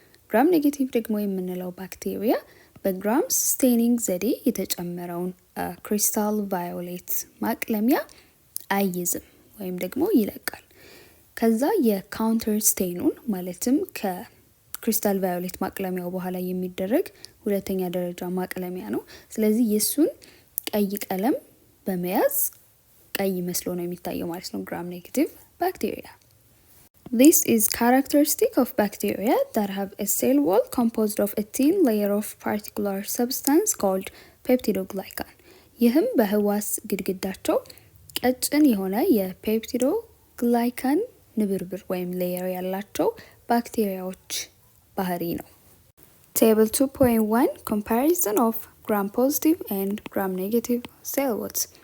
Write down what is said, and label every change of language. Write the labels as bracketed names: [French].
[Amharic] gram negative ደግሞ የምንለው ባክቴሪያ በግራምስ ስቴኒንግ ዘዴ የተጨመረውን ክሪስታል ቫዮሌት ማቅለሚያ አይዝም ወይም ደግሞ ይለቃል። ከዛ የካውንተር ስቴኑን ማለትም ከክሪስታል ቫዮሌት ማቅለሚያው በኋላ የሚደረግ ሁለተኛ ደረጃ ማቅለሚያ ነው። ስለዚህ የሱን ቀይ ቀለም በመያዝ ቀይ መስሎ ነው የሚታየው ማለት ነው [English] gram negative bacteria. This is characteristic of bacteria that have a cell wall composed of a thin layer of particular substance called peptidoglycan. [Amharic] ይህም በህዋስ ግድግዳቸው ቀጭን የሆነ የፔፕቲዶግላይካን ንብርብር ወይም ሌየር ያላቸው ባክቴሪያዎች ባህሪ ነው። [English] Table 2.1 Comparison of gram-positive and gram-negative cell walls.